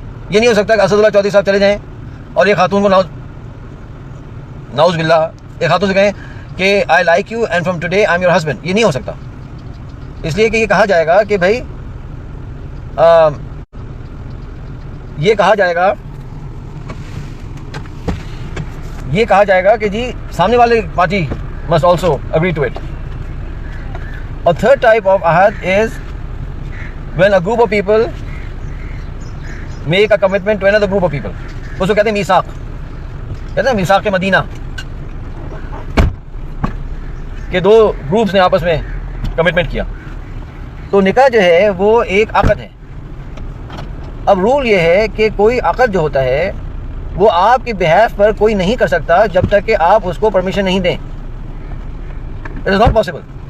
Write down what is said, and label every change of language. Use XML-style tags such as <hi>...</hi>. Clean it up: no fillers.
<ur>یہ نہیں ہو سکتا کہ اسد اللہ چودھری صاحب چلے جائیں اور ایک خاتون کو نعوذ باللہ ایک خاتون سے کہیں کہ</ur> <en>I like you and from today I am your husband.</en> <ur>یہ نہیں ہو سکتا. اس لیے کہ یہ کہا جائے گا کہ بھائی یہ کہا جائے گا کہ جی سامنے والے party</ur> <en>must also agree to it. A third type of ahad is when a group of people make a commitment to another group of people.</en> <ur>اس کو کہتے ہیں میثاق. کہتے ہیں میثاق مدینہ, کہ 2 گروپس نے آپس میں کمٹمنٹ کیا. تو نکاح جو ہے وہ ایک عقد ہے. اب رول یہ ہے کہ کوئی عقد جو ہوتا ہے وہ آپ کے بہیف پر کوئی نہیں کر سکتا جب تک کہ آپ اس کو پرمیشن نہیں دیں.</ur> <en>It is not possible.</en>